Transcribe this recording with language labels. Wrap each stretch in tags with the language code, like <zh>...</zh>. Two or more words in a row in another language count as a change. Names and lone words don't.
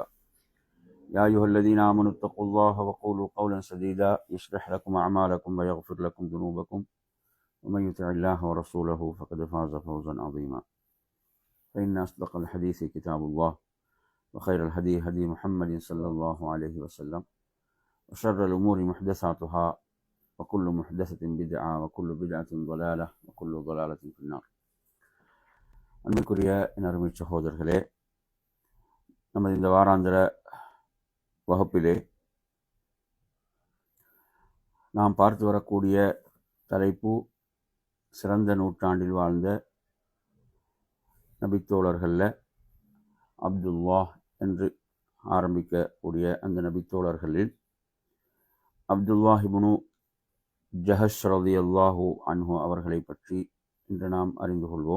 <ar>يا أيها الذين آمنوا اتقوا الله وقولوا قولا سديدا يصلح لكم أعمالكم ويغفر لكم ذنوبكم ومن يطع الله ورسوله فقد فاز فوزا عظيما. فإن أصدق الحديث كتاب الله وخير الهدي هدي محمد صلى الله عليه وسلم وشر الأمور محدثاتها وكل محدثة بدعة وكل بدعة ضلالة وكل ضلالة في النار.</ar> <ta>அன்பிற்குரிய அருமை சகோதரர்களே, நமது இந்த வாராந்திர வகுப்பிலே நாம் பார்த்து வரக்கூடிய தலைப்பு சிறந்த நூற்றாண்டில் வாழ்ந்த நபித்தோழர்களில் அப்துல்லாஹ் என்று ஆரம்பிக்கக்கூடிய அந்த நபித்தோழர்களில் அப்துல்லாஹ் இப்னு ஜஹஷ்</ta> <ar>رضي الله عنه</ar> <ta>அவர்களை பற்றி இன்று நாம் அறிந்து கொள்வோம்.</ta>